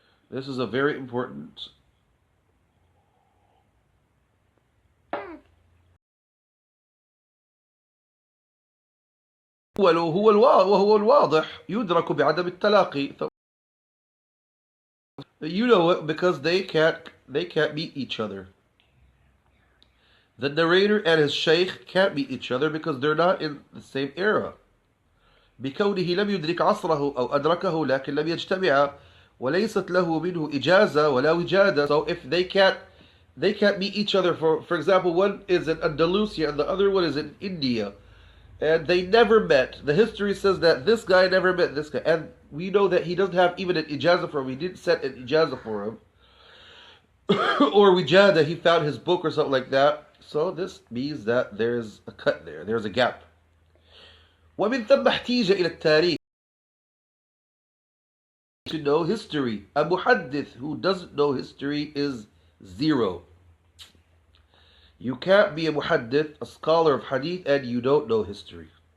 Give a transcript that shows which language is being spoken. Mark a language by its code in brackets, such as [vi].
[en] This is a very important [ar] وهو الواضح يدرك بعدم التلاقي. [en] You know it because they can't meet each other. The narrator and his shaykh can't meet each other because they're not in the same era. [ar] بكونه لم يدرك عصره أو أدركه لكن لم يجتمع وليست له منه إجازة ولا وجادة. [en] So if they can't meet each other, for example, one is in Andalusia and the other one is in India, and they never met. The history says that this guy never met this guy, and we know that he doesn't have even an ijazah for him. He didn't set an ijazah for him or wijada, he found his book or something like that. So this means that there's a cut there, there's a gap. [ar] ومن ثم احتيج إلى التاريخ. [en] To know history. A muhaddith who doesn't know history is zero. You can't be a muhaddith, a scholar of hadith, and you don't know history.